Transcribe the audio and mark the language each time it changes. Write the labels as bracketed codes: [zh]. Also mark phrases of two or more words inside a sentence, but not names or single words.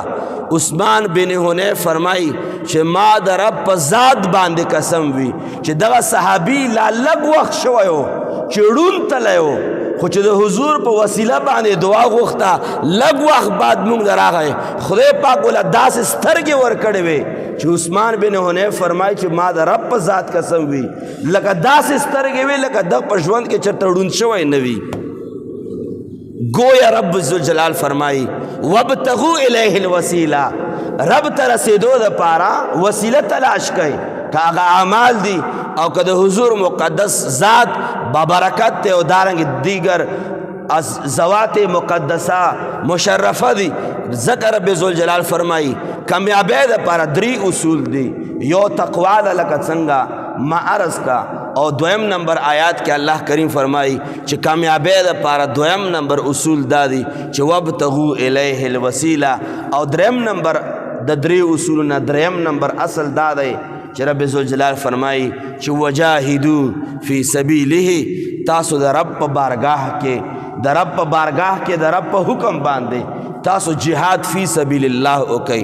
[ps] عثمان بن حنیف فرمایي چې ما د رب په ذات باندې قسم وي چې دغه صحابي لا لږ وخت شوی و چې ړوند تللی و، خو چې د حضور په وسیله باندې دعا غوښته لږ وخت بعد موږ ته راغی، خدای پاک وله داسې سترګې ورکړې وې چې عثمان بن حنیف فرمایي چې ما د رب په ذات قسم وي لکه داسې سترګې وې لکه دغه په ژوند کې چېرته ړوند شوی نه وي. گویا رب ذوالجلال فرمائی [ar] وابتغوا الیہ الوسیلہ، [ps] رب ته رسیدو دپاره وسیله تلاش کئ. که هغه اعمال دي او که د حضور مقدس ذات بابرکت ته او دارنګ [fa] دیگر از ذوات مقدسه مشرفه [ps] دي. ذکر رب ذوالجلال فرمائی کامیابی د پاره 3 اصول دي. یو تقوا ده لکه څنګه ما عرض کا، او دویم نمبر آیات کې الله کریم فرمائی چې کامیابی د پاره دویم نمبر اصول دا دي چې [ar] وابتغوا الیه الوسیله، [ps] او دریم نمبر د 3 اصولونه دریم نمبر اصل دا دی چې رب ذوالجلال فرمائی چې [ar] وجاهدوا فی سبیله، [ps] تاسو د رب په بارگاہ کې د رب په بارگاہ کې د رب په حکم باندې تاسو جهاد [ar] فی سبیل الله [ps] وکئ.